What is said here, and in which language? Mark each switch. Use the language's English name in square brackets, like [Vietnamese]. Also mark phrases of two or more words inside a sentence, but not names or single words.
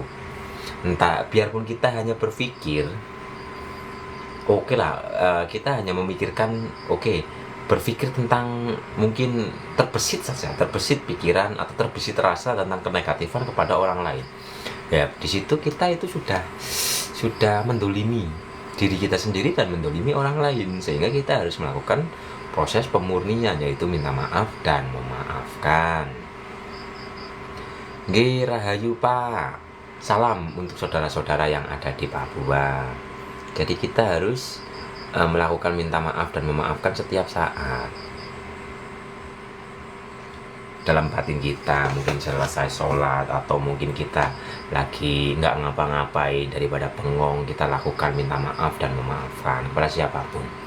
[Indonesian] Entah, biarpun kita hanya berpikir, oke lah, kita hanya memikirkan, berpikir tentang mungkin terbesit saja, terbesit pikiran atau terbesit rasa tentang kenegatifan kepada orang lain. Ya, di situ kita itu sudah mendolimi diri kita sendiri dan mendolimi orang lain, sehingga kita harus melakukan proses pemurnian, yaitu minta maaf dan memaafkan. [Balinese] Nggih rahayu Pak. [Indonesian] Salam untuk saudara-saudara yang ada di Papua. Jadi kita harus melakukan minta maaf dan memaafkan setiap saat. Dalam batin kita, mungkin selesai sholat, atau mungkin kita lagi nggak ngapa-ngapain, daripada bengong, kita lakukan minta maaf dan memaafkan kepada siapapun.